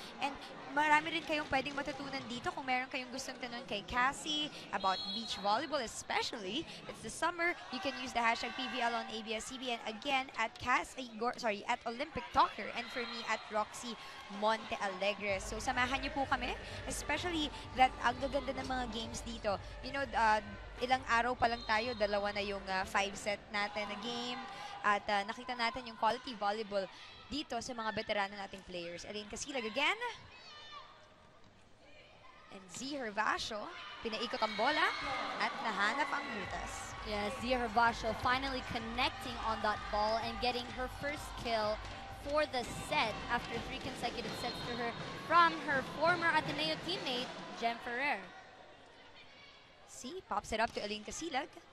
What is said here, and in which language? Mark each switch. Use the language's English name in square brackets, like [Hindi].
[Filipino] And marami rin kayong pwedeng matutunan dito kung meron kayong gustong tanong kay Cassie [English] about beach volleyball especially. It's the summer. You can use the hashtag PVL on ABS-CBN again at at Olympic Talker and for me at Roxy Monte Alegre. [Filipino] So samahan niyo po kami, [English] especially that [Filipino] ang gaganda ng mga games dito. [English] You know, [Filipino] ilang araw pa lang tayo, dalawa na yung 5-set natin na game at nakita natin yung quality volleyball dito sa mga veterano nating players. Elaine Casilag again. And Z Hervasio, pinaikot ang bola at nahanap ang butas. [English] Yes, Zia Hervasio finally connecting on that ball and getting her first kill for the set after 3 consecutive sets to her from her former Ateneo teammate, Jem Ferrer. See, pops it up to Elaine Casilag.